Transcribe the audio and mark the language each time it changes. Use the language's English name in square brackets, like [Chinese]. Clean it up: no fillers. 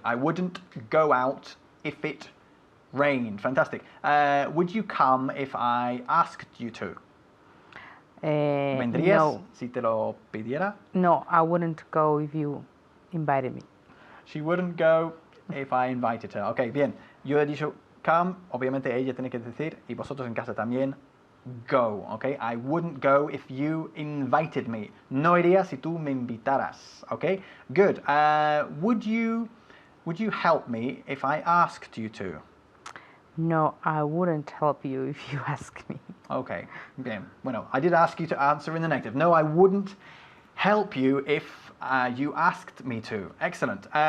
[English] I wouldn't go out if it rained. Fantastic. Would you come if I asked you to? [Spanish] ¿Vendrías No. si te lo pidiera? [English] No, I wouldn't go if you invited me. She wouldn't go if I invited her. [Spanish] Ok, bien. Yo he dicho come, obviamente ella tiene que decir, y vosotros en casa también, go, ok? [English] I wouldn't go if you invited me. [Spanish] No iría si tú me invitaras, ok? [English] Good. Would you help me if I asked you to? No, I wouldn't help you if you asked me. [Spanish] Okay, bien. [English] Bueno, I did ask you to answer in the negative. No, I wouldn't help you if you asked me to. Excellent.